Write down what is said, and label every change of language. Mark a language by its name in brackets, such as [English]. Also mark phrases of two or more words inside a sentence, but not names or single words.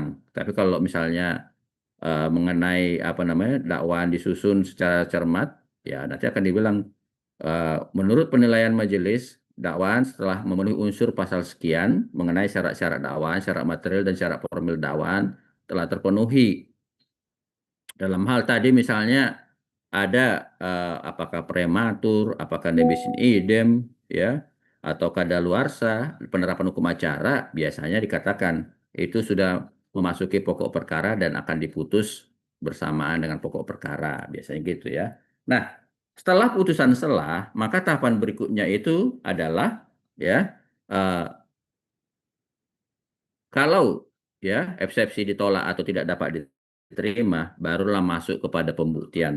[Indonesian] Tapi kalau misalnya mengenai apa namanya dakwaan disusun secara cermat, ya nanti akan dibilang menurut penilaian majelis dakwaan setelah memenuhi unsur pasal sekian mengenai syarat-syarat dakwaan, syarat material dan syarat formil dakwaan telah terpenuhi. Dalam hal tadi misalnya ada apakah prematur, apakah [Latin] nebis in idem, [Indonesian] ya, atau kadaluarsa, penerapan hukum acara biasanya dikatakan itu sudah memasuki pokok perkara dan akan diputus bersamaan dengan pokok perkara, biasanya gitu ya. Nah, setelah putusan selah, maka tahapan berikutnya itu adalah ya eh, kalau ya eksepsi ditolak atau tidak dapat diterima, barulah masuk kepada pembuktian.